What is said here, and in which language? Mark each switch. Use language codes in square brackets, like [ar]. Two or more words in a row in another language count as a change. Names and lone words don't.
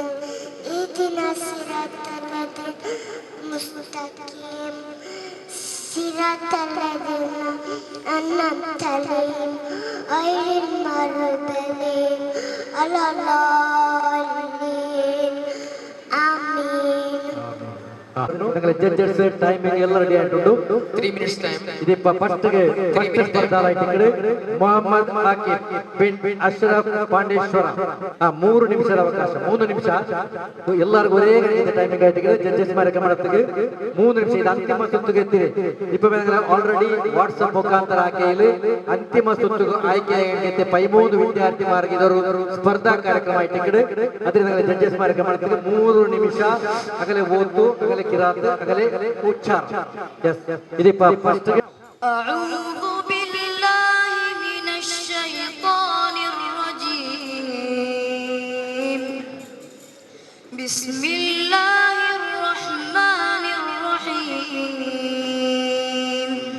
[ar] اهدنا الصراط المستقيم صراط الذين أنعمت عليهم غير المغضوب عليهم ولا الضالين آمين. [en] judges timing [kn] ಎಲ್ಲ ರೆಡಿ ಆಯ್ತು. [en] 3 minutes time. [kn] ಇದಪ್ಪ ಫಸ್ಟ್ ಸ್ಪರ್ಧಾ ಮೊಹಮ್ಮದ್ ಆಕಿಬ್ ಬಿನ್ ಅಶ್ರಫ್ ಪಾಂಡೇಶ್ವರ 3 ನಿಮಿಷದ ಅವಕಾಶ. 3 ನಿಮಿಷ ಎಲ್ಲರಿಗೂ ಒರೇ ಟೈಮಿಂಗ್ ಆಯ್ತು. ಜಡ್ಜಸ್ ಮಾರ ಗಮನಕ್ಕೆ 3 ನಿಮಿಷ ಇದು ಅಂತಿಮ ಸುತ್ತಿಗೆ ಎತ್ತಿದೆ. ಇಪ್ಪ ಆಲ್ರೆಡಿ ವಾಟ್ಸಪ್ ಮುಖಾಂತರ ಆಕೆಯಲ್ಲಿ ಅಂತಿಮ ಸುತ್ತಿಗೆ ಆಯ್ಕೆಯಾಗೈತೆ 13 ವಿದ್ಯಾರ್ಥಿಮಾರಿಗೆ ಇದರ ಸ್ಪರ್ಧಾ ಕಾರ್ಯಕ್ರಮ ಇಟ್ಟಿಕ್ಕಡೆ ಅದರಿಂದ ಜಡ್ಜಸ್ ಮಾರ ಗಮನಕ್ಕೆ 3 ನಿಮಿಷ ಆಗಲೇ ಓದು ಆಗಲೇ ಕಿರಾತ್ ಆಗಲೇ ಉಚ್ಚಾರ. ಇದಪ್ಪ ಫಸ್ಟ್ [ar] أعوذ بالله من الشيطان الرجيم. بسم الله الرحمن الرحيم.